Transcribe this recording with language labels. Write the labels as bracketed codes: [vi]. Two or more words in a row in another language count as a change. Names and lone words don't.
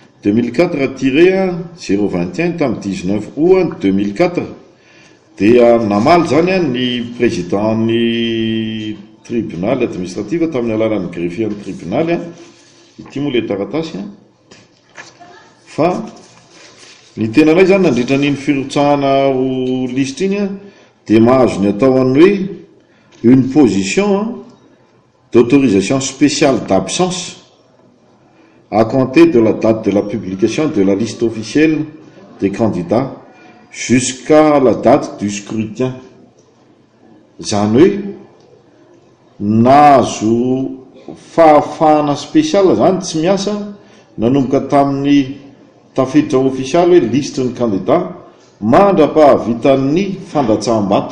[mg] 2004-021 tamin'ny 19 août 2004 dia namaly zany ny président ny [fr] tribunal administratif [mg] tamin'ny alalan'ny greffier ny tribunal ity moa le taratasy fa ny tenanay zany nandritra n'iny firotsahana ho lisitra iny dia mahazo ny atao any hoe [fr] une position d'autorisation spéciale d'absence à compter de la date de la publication de la liste officielle des candidats jusqu'à la date du scrutin. [mg] Zany hoe nahazo fahafahana spécial zany tsy miasa nanomboka tamin'ny tafiditra ofisialy hoe liste ny candidat mandra-pahavitan'ny fandatsaham-bato.